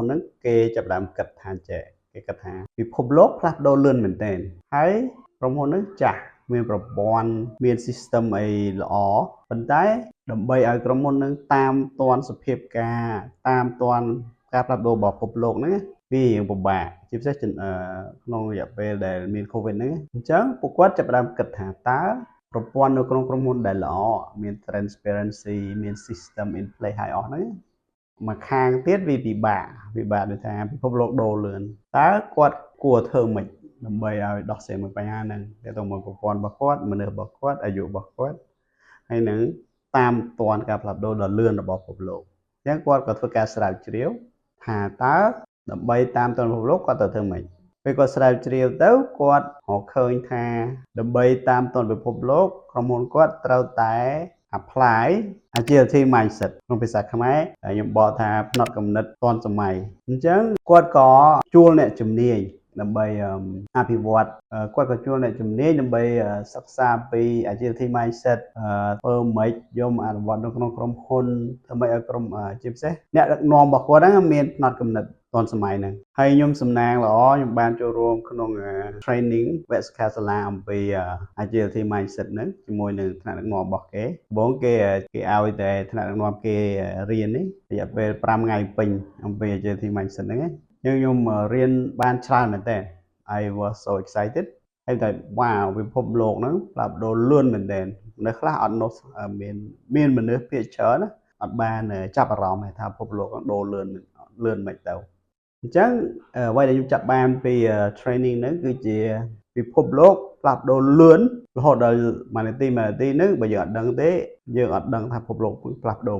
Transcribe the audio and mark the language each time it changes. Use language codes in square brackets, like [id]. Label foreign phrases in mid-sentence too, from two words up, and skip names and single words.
[km] ហ្នឹងគេចាប់ផ្ដើមគិតថាចេះគេគិតថាពិភពលោកផ្លាស់ប្ដូរលឿនមែនទែនហើយក្រុមហ៊ុនហ្នឹងចាស់មានប្រព័ន្ធមាន system អីល្អប៉ុន្តែដើម្បីឲ្យក្រុមហ៊ុននឹងតាមទាន់សភាព ការតាមទាន់ការផ្លាស់ប្ដូររបស់ពិភពលោកហ្នឹងវារៀងពិបាកជាពិសេសក្នុងរយៈពេលដែលមានកូវីដហ្នឹងអញ្ចឹងពួកគាត់ចាប់ផ្ដើមគិតថាតើប្រ ព័ន្ធនៅក្នុងក្រុមហ៊ុនដែលល្អមាន transparency មាន [en] system in place [km] ហើយអស់ហ្នឹងមកខាងទៀតវាពិបាកដូចថា ពិភពលោកដូរលឿនតើគាត់គួរធ្វើម៉េចដើម្បីឲ្យដោះស្រាយមួយបញ្ហាហ្នឹងទៅទៅមួយប្រព័ន្ធរបស់គាត់មនុស្សរបស់គាត់អាយុរបស់គាត់ហើយនឹងតាមទាន់ការផ្លាស់ប្ដូរដ៏លឿនរបស់ពិភពលោកអញ្ចឹងគាត់ក៏ធ្វើការស្រាវជ្រាវថាតើដើម្បីតាមទាន់ពិភពលោកគាត់ត្រូវធ្វើម៉េចពេលគាត់ស្រាវជ្រាវទៅគាត់រកឃើញថាដើម្បីតាមទាន់ពិភពលោកក្រុមហ៊ុនគាត់ត្រូវតែ [en] apply agility mindset [km] ក្នុងភាសាខ្មែរខ្ញុំបកថាផ្នត់គំនិតទាន់សម័យអញ្ចឹងគាត់ក៏ជួលអ្នកជំនាញដើម្បីអ ភិវឌ្ឍគាត់ក៏ជួលអ្នកជំនាញដើម្បីសិក្សាពី [en] agility mindset [km] ធ្វើម៉េចយកមកអនុវត្តនៅក្នុងក្រុមហ៊ុនធ្វើម៉េចឲ្យក្រុមជាពិសេសអ្នកដឹកនាំរបស់គាត់ហ្នឹងមានផ្នត់គំនិតទាន់សម័យហ្នឹងហើយខ្ញុំសំណាងល្អខ្ញុំបានចូលរួមក្នុង training វគ្គសិក្ខាសាលាអំពី [en] agility mindset [km] ហ្នឹងជាមួយនឹងថ្នាក់ដឹកនាំរបស់គេដំបូងគេឲ្យតែថ្នាក់ដឹកនាំគេរៀននេះរយៈពេល5ថ្ងៃពេ ញអំពី [en] agility mindset [km] ហ្នឹងខ្ញុំរៀនបានច្រើនមែនតើ [en] I was so excited [km] ហើយតែវ៉ាវពិភពលោកហ្នឹងផ្លាស់ប្ដូរលឿនមែនតើនៅខ្លះអត់នោះមានមនុស្សភាគច្រើនអត់បានចាប់អារម្មណ៍ថាពិភពលោកហ្នឹងដូរលឿនមិនទៅអញ្ចឹងអ្វីដែលខ្ញុំចាប់បានពី training ហ្នឹងគឺជាពិភពលោកផ្លាស់ប្ដូរលឿនរហូតដល់មួយនាទីហ្នឹងបើយើងអត់ដឹងទេយើងអត់ដឹងថាពិភពលោកផ្លាស់ប្ដូរ